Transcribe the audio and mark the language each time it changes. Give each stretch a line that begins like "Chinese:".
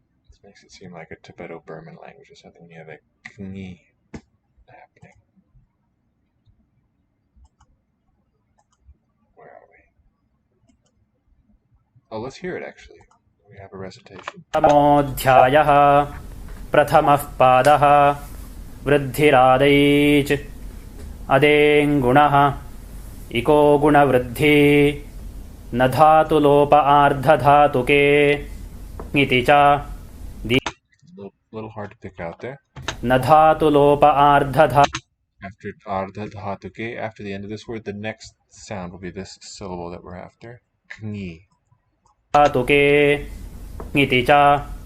English: This makes it seem like a Tibeto-Burman language or something when you have a kni happening. Where are we? Oh, let's hear it actually. We have a recitation.
Sanskrit: प्रथमोऽध्यायः प्रथमः पादः वृद्धिरादैच् अदेङ्गुणः इको गुणवृद्धि न धातुलोप आर्धधातुके इति च
English: Little hard to pick out there.
Sanskrit: न धातुलोप आर्धधातुके.
English: After ardha dhatuke, after the end of this word, the next sound will be this syllable that we're after. Kni.
Sanskrit: धातुके इति च.